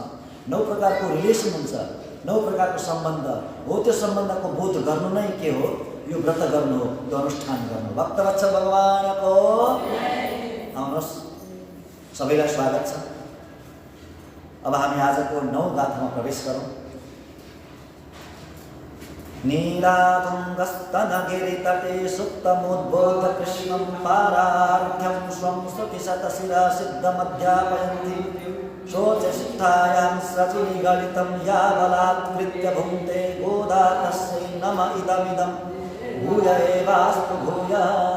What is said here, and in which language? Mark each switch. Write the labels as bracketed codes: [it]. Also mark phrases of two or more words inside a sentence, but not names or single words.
[ne] 9 प्रकारको रिलेसन हुन्छ, 9 प्रकारको सम्बन्ध हो। त्यो सम्बन्धको बोध गर्नु नै के हो? यो व्रत गर्नु हो, यो अनुष्ठान गर्नु। भक्तवत्सल भगवानको आउनुहोस्, सबैलाई स्वागत छ। अब हामी आजको 9 गाथामा प्रवेश गरौँ। [sa] नीलातुङ्गस्तनगिरितटे सुप्तमुद्बोध कृष्णं पारार्थ्यं स्वं श्रुतिशतशिरा सिद्धमध्यापयन्ति शोचसिद्धायां सचिनिगलितं या बलात्कृत्य भुङ्क्ते गोदा तस्यै नम इदमिदं भूय एवास्तु भूयः।